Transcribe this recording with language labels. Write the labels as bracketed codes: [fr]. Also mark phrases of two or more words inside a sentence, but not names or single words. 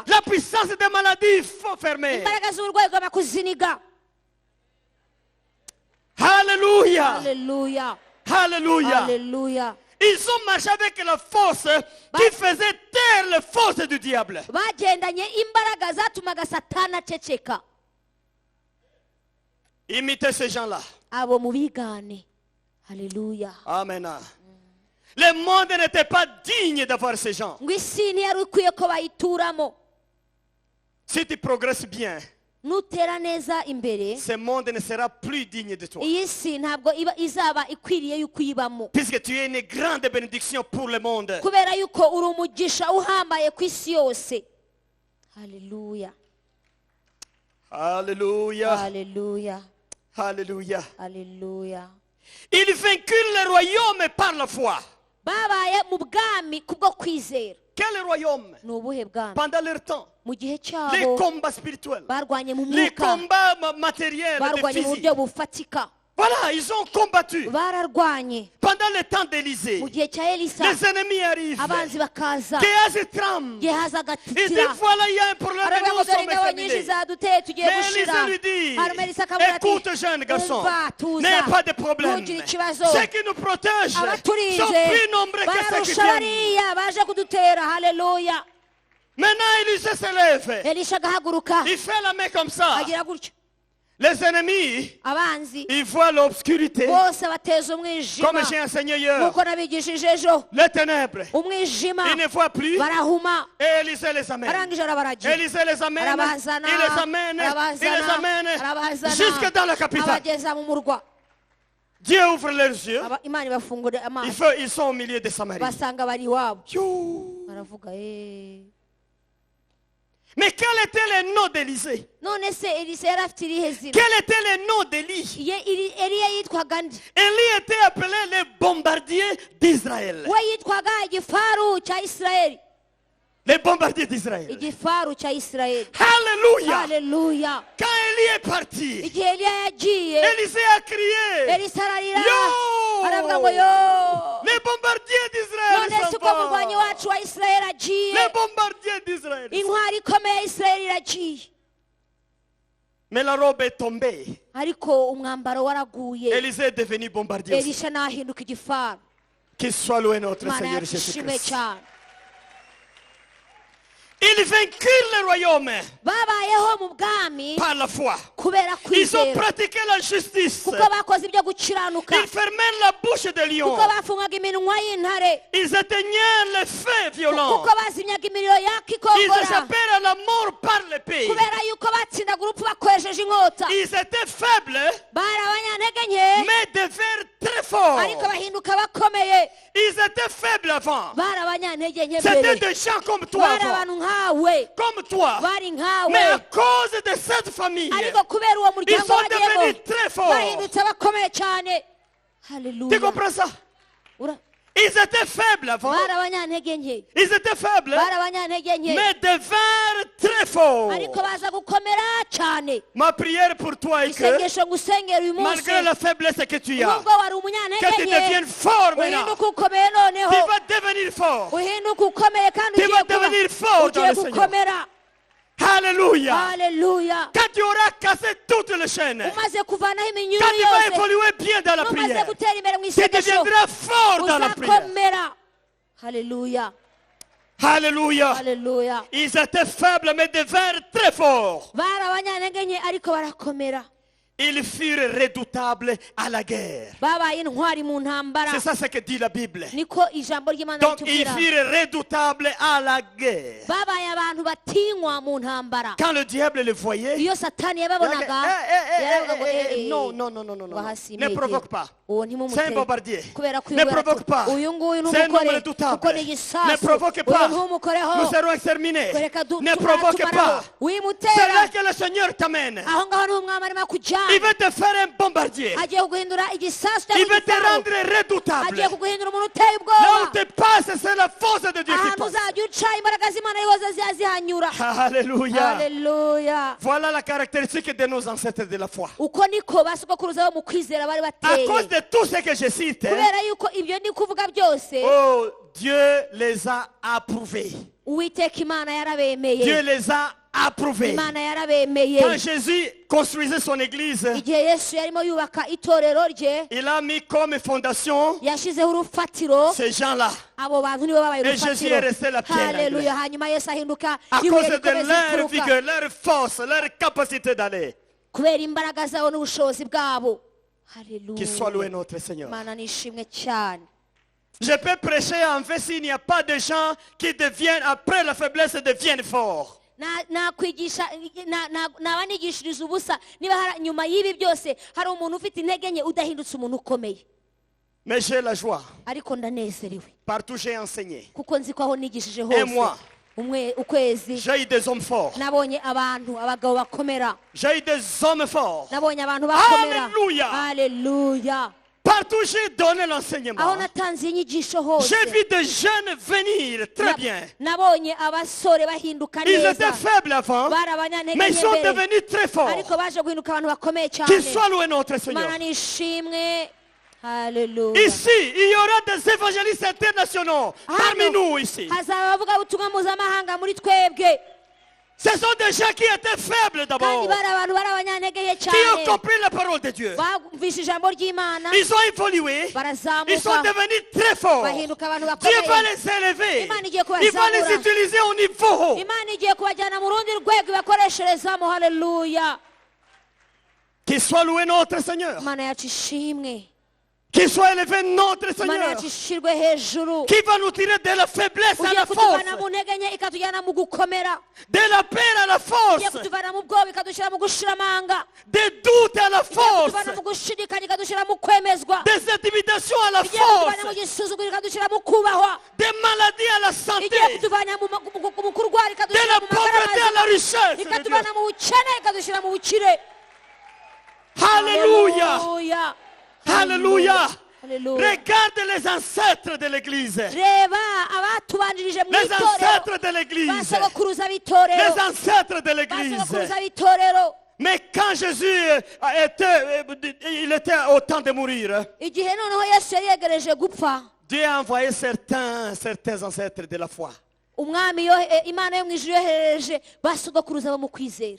[fr] La puissance des maladies, il faut fermer. [rw] Imbaraga z'uburwayi ugomba kuziniga. [fr] Alléluia. [rw] Haleluya, [fr] Alléluia. [rw] haleluya. [fr] Ils ont marché avec la force qui faisait taire les forces du diable. [rw] Bagendanye imbaraga zatumaga Satani aceceka. [fr] Imitez ces gens-là. [rw] Abo mubigane. Haleluya. Amen. [fr] Le monde n'était pas digne d'avoir ces gens. [rw] Ngo isi ntiyari ikwiye ko bayituramo. [fr] Si tu progresses bien, [rw] Nutera neza imbere, [fr] ce monde ne sera plus digne de toi. [rw] iyi si ntabwo izaba ikwiriye yuko uyibamo, [fr] Puisque tu es une grande bénédiction pour le monde. [rw] kubera yuko uri umugisha uhambaye ku isi yose. Haleluya, [fr] Alléluia. [rw] haleluya, [fr] Alléluia. [rw] haleluya. [fr] Ils vainquirent le royaume par la foi. [rw] Babaye mu bwami kubwo kwizera. [fr] Quel royaume? [rw] Ni ubuhe bwami? [fr] Pendant leur temps, [rw] Mu gihe [fr] les [rw] cyabo [fr] combats spirituels, [rw] barwanye mu [fr] les [rw] mwuka, [fr] combats matériels, [rw] barwanye mu [fr] physiques. [rw] buryo bufatika, [fr] Voilà, ils ont combattu. [rw] bararwanye. [fr] Pendant le temps d'Élysée, [rw] Mu gihe cya Elisa [fr] les ennemis arrivent. [rw] abanzi bakaza, [fr] Gehazi tremble. Gehazi Il dit [rw] agatitira, [fr] voilà, il y a un problème et [rw] aravuga [fr] nous [rw] ngo dore [fr] sommes [rw] ingabo nyinshi [fr] exterminés. [rw] zaduteye tugiye [fr] Mais [rw] gushira. [fr] Élisée lui dit, [rw] Hanyuma Elisa akavuga ati, [fr] écoute jeune garçon, [rw] umva tuza, [fr] n'ayez pas de problème. [rw] ntugire ikibazo, [fr] Ceux qui nous protègent sont [rw] abaturinze [fr] plus nombreux que ceux qui [rw] bararusha [fr] viennent. [rw] bariya baje kudutera. Haleluya. [fr] Maintenant, Élisée se lève. [rw] Elisha agahaguruka [fr] Il fait la main comme ça. [rw] agira gutyo, [fr] Les ennemis, [rw] abanzi [fr] ils voient l'obscurité. [rw] bose bateza umwijima, [fr] Comme j'ai enseigné hier, [rw] nk'uko nabigishije ejo. [fr] les ténèbres. [rw] Umwijima [fr] Ils ne voient plus. [rw] barahuma, [fr] Et Élisée les amène. [rw] arangije arabaragira, [fr] Élisée les amène. [rw] arabazana, [fr] Il les amène. Il les amène. [rw] arabazana, [fr] Jusque dans la capitale. [rw] abageza mu murwa. [fr] Dieu ouvre leurs yeux. [rw] Imana ibafungure amaso, [fr] Ils sont au milieu de Samarie. [rw] basanga bari iwabo, Yo. baravuga [fr] Mais quel était le nom d'Élisée? [rw] none se Elisa yari afite irihe zina? [fr] Quel était le nom d'Élie? [rw] Eliya yitwaga nde? [fr] Élie était appelé le bombardier d'Israël. [rw] We yitwaga igifaru cya Isirayeli, [fr] Le bombardier d'Israël. [rw] igifaru cya Isirayeli. [fr] Alléluia. [rw] Haleluya. [fr] Quand Élie est parti, [rw] Igihe Eliya yagiye, [fr] Élisée a crié. [rw] Elisa ararira, Yo! aravuga ngo yo, [fr] Les bombardiers d'Israël [rw] none se [fr] s'en [rw] ko umurwanyi [fr] vont. [rw] wacu wa Isirayeli agiye, [fr] Les bombardiers d'Israël. [rw] intwari ikomeye ya Isirayeli iragiye. [fr] Mais la robe est tombée. [rw] Ariko umwambaro waraguye, [fr] Élisée est devenu bombardier aussi. [rw] Elisha nahinduka igifaru. [fr] Qu'il soit loué notre [rw] Imana [fr] Seigneur [rw] yacu ishimwe Jésus-Christ. cyane. [fr] Ils vainquirent le royaume [rw] Babayeho mu bwami [fr] par la foi. [rw] kubera [fr] Ils ont [rw] kwizera, [fr] pratiqué la justice. [rw] kuko bakoze ibyo gukiranuka, [fr] Ils fermaient la bouche des lions. [rw] kuko bafungaga iminwa y'intare, [fr] Ils éteignaient les feux violents. [rw] kuko bazimyaga imiriro yaka [fr] Ils [rw] ikongora, [fr] échappèrent à la mort par l'épée. [rw] kubera yuko batsindaga urupfu bakoresheje inkota. [fr] Ils étaient faibles, [rw] Bari abanyantege nke [fr] mais devinrent très forts. [rw] ariko bahinduka bakomeye. [fr] Ils étaient faibles avant. [rw] Bari abanyantege nke [fr] C'était [rw] mbere, [fr] des gens comme toi [rw] bari [fr] avant. [rw] abantu nkawe, [fr] Comme toi. [rw] bari [fr] Mais à [rw] nkawe, [fr] cause de cette famille, [rw] ariko kubera uwo [fr] ils [rw] muryango [fr] sont devenus [rw] bagiyemo [fr] très forts. [rw] bahindutse bakomeye cyane. [fr] Tu [rw] Haleluya. [fr] comprends ça? Ils étaient faibles avant. [rw] Bari abanyantege nke, [fr] Ils étaient faibles, [rw] bari abanyantege nke, [fr] mais devinrent très forts. [rw] ariko baza gukomera cyane. [fr] Ma prière pour toi est que, [rw] Isengesho ngusengera uyu munsi, [fr] malgré la faiblesse que tu as, [rw] nubwo wari [fr] que [rw] umunyantege [fr] tu [rw] nke, [fr] deviennes fort maintenant. [rw] uhinduke ukomeye noneho, [fr] Tu vas devenir fort. [rw] uhinduke ukomeye kandi [fr] Tu vas devenir fort dans [rw] ugiye [fr] le Seigneur. [rw] gukomera. [fr] Alléluia. [rw] Haleluya. [fr] Quand tu auras cassé toutes les chaînes, [rw] Umaze kuvanaho iminyururu [fr] quand tu vas [rw] yose, [fr] évoluer bien dans la [rw] numaze [fr] prière, [rw] gutera imbere mu [fr] tu [rw] isengesho, [fr] deviendras fort dans la prière. [rw] uzakomera. haleluya [fr] Alléluia. [rw] haleluya. [fr] Ils étaient faibles mais devinrent très forts. [rw] bari abanyantege nke ariko barakomera. [fr] Ils furent redoutables à la guerre. [rw] babaye intwari mu ntambara. [fr] C'est ça ce que dit la Bible. [rw] niko ijambo ry'Imana [fr] Donc ils [rw] ritubwira. [fr] furent redoutables à la guerre. [rw] babaye abantu batinywa mu ntambara. [fr] Quand le diable le voyait, [rw] iyo satani yababonaga yaravuga ngo [fr] non. [rw] wahasi [fr] Ne provoque pas. [rw] uwo [fr] C'est un [rw] ntimumuteye [fr] bombardier. [rw] kubera ko [fr] Ne provoque pas. [rw] uyu nguyu [fr] C'est un homme [rw] n'umukore [fr] redoutable. [rw] kuko ni [fr] Ne [rw] igisasu [fr] provoque [rw] uyu [fr] pas. [rw] ntumukoreho [fr] Nous serons exterminés. [rw] kureka [fr] Ne provoque pas. C'est [rw] wimutera [fr] là que le Seigneur t'amène. [rw] aho ngaho niho umwami arimo [fr] Il [rw] kujyana [fr] veut te faire un bombardier. [rw] agiye kuguhindura igisasu [fr] Il [rw] cyangwa [fr] veut te [rw] igifaru [fr] rendre redoutable. [rw] agiye kuguhindura umuntu uteye [fr] Là où [rw] ubwoba [fr] tu passes, c'est la force de Dieu qui [rw] ahantu [fr] passe. [rw] uzajya uca imbaraga z'Imana ariho zizihanyura. [fr] Alléluia. [rw] haleluya. [fr] Voilà la caractéristique de nos ancêtres de la foi. [rw] uko niko basogokuruza bo mu kwizera bari [fr] À [rw] bateye [fr] cause de tout ce que je cite, [rw] kubera yuko ibyo ndi kuvuga byose [fr] oh, Dieu les a approuvés. [rw] uwiteka imana [fr] Dieu [rw] yarabemeye [fr] les a approuvés. [rw] imana yarabemeye. [fr] Quand Jésus construisait son église, [rw] igihe yesu yarimo yubaka itorero rye [fr] il a mis comme fondation [rw] yashyizeho urufatiro [fr] ces gens-là. [rw] abo bantu nibo babaye [fr] Et Jésus est resté la pierre [rw] haleluya. [fr] anglaise. [rw] hanyuma yesu ahinduka [fr] À [rw] ibuye [fr] cause de [rw] rikomeza [fr] leur [rw] imfuruka [fr] vigueur, leur force, leur capacité d'aller. [rw] kubera imbaraga zabo n'ubushobozi bwabo. [fr] Qu'il soit loué [rw] haleluya. [fr] notre Seigneur. [rw] imana nishimwe cyane. [fr] Je peux prêcher en fait s'il n'y a pas de gens qui deviennent, après la faiblesse, deviennent forts. [rw] nakwigisha naba nigishiriza ubusa niba nyuma y'ibi byose hari umuntu ufite intege nke udahindutse umuntu ukomeye. [fr] Mais j'ai la joie. [rw] ariko ndanezerewe [fr] Partout j'ai enseigné. [rw] kuko nzi ko aho nigishije [fr] Et moi, [rw] hose ukwezi [fr] j'ai eu des hommes forts. [rw] nabonye abagabo bakomera. [fr] J'ai eu des hommes forts. [rw] nabonye abantu bakomera. [fr] Alléluia. [rw] haleluya. [fr] Partout j'ai donné [rw] aho [fr] l'enseignement. [rw] natanze inyigisho hose [fr] J'ai vu des jeunes venir très bien. [rw] nabonye abasore bahinduka [fr] Ils [rw] neza. [fr] étaient faibles avant, [rw] bari abanyantege [fr] mais ils [rw] nke [fr] sont [rw] mbere [fr] devenus très forts. [rw] ariko baje guhinduka abantu bakomeye cyane. [fr] Qu'il soit loué notre Seigneur. [rw] imana nishimwe. haleluya. [fr] Ici, il y aura des évangélistes internationaux parmi nous ici. [rw] hazaba abavugabutumwa mpuzamahanga muri twebwe. [fr] Ce sont des gens qui étaient faibles [rw] kandi [fr] d'abord, [rw] bari abantu bari abanyantege nke [fr] qui ont [rw] cyane [fr] compris la parole de Dieu. [rw] bumvise ijambo ry'imana [fr] Ils ont évolué, ils sont [rw] barazamuka [fr] devenus très forts. [rw] bahinduka abantu [fr] Dieu va [rw] bakomeye. [fr] les élever, [rw] Imana igiye [fr] il va les [rw] kubazamura. [fr] utiliser au niveau haut. [rw] imana igiye kubajyana mu rundi rwego ibakoresherezamo. haleluya. [fr] Qu'il soit loué notre Seigneur. [rw] imana yacu ishimwe. [fr] Qu'il soit élevé notre [rw] imana [fr] Seigneur. [rw] yacu ishirwe hejuru. [fr] Qui va nous tirer de la faiblesse à [rw] ugiye [fr] la [rw] kutuvana [fr] force, [rw] mu ntege nke ikatujyana mu gukomera. [fr] de la peur à la [rw] ugiye [fr] force, [rw] kutuvana mu bwoba ikadushyira mu gushiramanga. [fr] des doutes à la [rw] igiye [fr] force, [rw] kutuvana mu gushidikanya ikadushyira mu kwemezwa. [fr] des intimidations à la [rw] igiye kutuvana mu [fr] force, [rw] gisuzuguro ikadushyira mu kubahwa. [fr] des maladies à la santé, [rw] igiye kutuvana mu kurwara [fr] de [rw] ikadushyira [fr] la [rw] mu magara [fr] pauvreté à la [rw] mazima. [fr] richesse de Dieu. [rw] ikatuvana mu bukene ikadushyira mu bukire. [fr] Alléluia. [rw] Haleluya. [fr] Alléluia. [rw] Haleluya. [fr] Regarde les ancêtres de l'église. [rw] reba abatubanjirije mu [fr] Les [rw] itorero. [fr] ancêtres de l'église. [rw] basogokuruza b'itorero. [fr] Les ancêtres de l'église. [rw] basogokuruza b'itorero. [fr] Mais quand Jésus il était au temps de mourir, [rw] igihe noneho yesu yari yegereje gupfa [fr] Dieu a envoyé certains ancêtres de la foi. [rw] umwami imana yo mu ijuru yohereje basogokuruza bo mu kwizera.